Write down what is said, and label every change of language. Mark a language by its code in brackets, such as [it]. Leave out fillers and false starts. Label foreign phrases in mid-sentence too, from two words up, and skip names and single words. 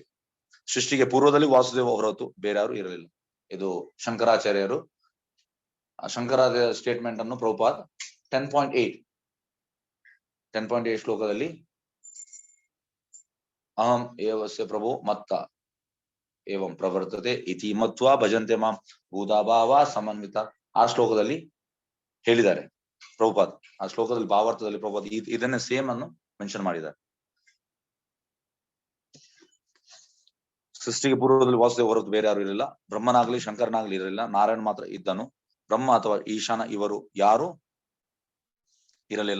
[kn] ಸೃಷ್ಟಿಗೆ ಪೂರ್ವದಲ್ಲಿ ವಾಸುದೇವ ಹೊರತು ಬೇರೆ ಯಾರು ಇರಲಿಲ್ಲ. ಇದು ಶಂಕರಾಚಾರ್ಯರು ಶಂಕರಾಚಾರ್ಯ ಸ್ಟೇಟ್ಮೆಂಟ್ ಅನ್ನು ಪ್ರಭುಪಾದ್ 10.8 ಶ್ಲೋಕದಲ್ಲಿ [sa] ಅಹಂ ಏವಸ್ಯ ಪ್ರಭು ಮತ್ತ ಏವಂ ಪ್ರವರ್ತತೆ ಇತಿ ಮತ್ವಾ ಭಜಂತೆ ಮಾಂ ಭೂತಾಭಾವ ಸಮನ್ವಿತ [kn] ಆ ಶ್ಲೋಕದಲ್ಲಿ ಹೇಳಿದ್ದಾರೆ ಪ್ರಭುಪಾದ್. ಆ ಶ್ಲೋಕದಲ್ಲಿ ಭಾವಾರ್ಥದಲ್ಲಿ ಪ್ರಭುಪಾದ್ ಇದನ್ನೇ ಸೇಮ್ ಅನ್ನು ಮೆನ್ಷನ್ ಮಾಡಿದ್ದಾರೆ. ಸೃಷ್ಟಿಗೆ ಪೂರ್ವದಲ್ಲಿ ವಾಸುದೇವ ಹೊರತು ಬೇರೆ ಯಾರು ಇರಲಿಲ್ಲ. ಬ್ರಹ್ಮನಾಗ್ಲಿ ಶಂಕರನಾಗ್ಲಿ ಇರಲಿಲ್ಲ. ನಾರಾಯಣ ಮಾತ್ರ ಇದ್ದನು. ಬ್ರಹ್ಮ ಅಥವಾ ಈಶಾನ ಇವರು ಯಾರು ಇರಲಿಲ್ಲ.